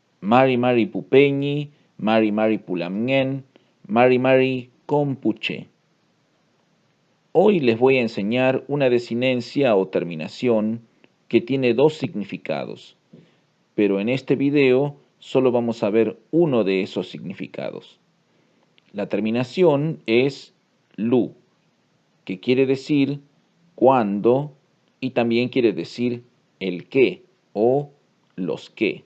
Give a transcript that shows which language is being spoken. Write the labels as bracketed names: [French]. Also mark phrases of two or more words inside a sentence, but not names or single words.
[Mapuche] mari mari pupeñi, mari mari pulamngen, mari mari compuche. [Spanish] Hoy les voy a enseñar una desinencia o terminación que tiene dos significados, pero en este video solo vamos a ver uno de esos significados. La terminación es lu, que quiere decir cuando y también quiere decir el qué o los qué.